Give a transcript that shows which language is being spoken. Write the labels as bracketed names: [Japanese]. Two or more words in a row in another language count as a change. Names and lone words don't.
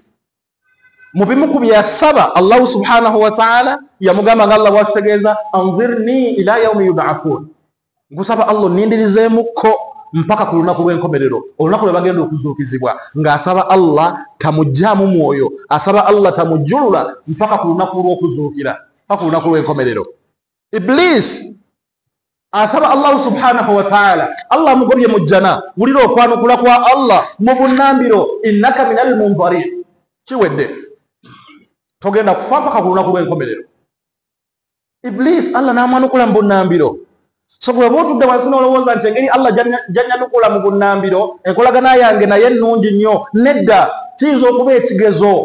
[Ganda] Mu bimu ku byasaba Allah [Arabic] سبحانه وتعالى [Ganda] yamugamba nga Allah bw'atutegeeza [Arabic] أنظرني إلى يوم يبعثون, [Ganda] ngusaba Allah nindirizeemukko mpaka ku lunaku lw'enkomerero, olunaku lwe bagenda okuzuukizibwa. Ng'asaba Allah tamuggyaamu mwoyo, asaba Allah tamujjulula mpaka ku lunaku lw'okuzuukira, mpaka ku lunaku lw'enkomerero. Iblis asaba Allah [Arabic] سبحانه وتعالى, [Ganda] Allah amugobye mu jjana. Wulira okwanukula kwa Allah mu bunnambiro, [Arabic] إنك من المنظرين. [Ganda] Kiwedde, togenda kufa mpaka ku lunaku lw'enkomerero. Iblis Allah n'amwanukula mu bunnambiro. So bwe bw'otudde wansi n'olowooza nti engeri Allah gy'annyanukula mu bunnambiro enkolagana yange naye nnungi nnyo, nedda, kiyinza okuba ekigezo.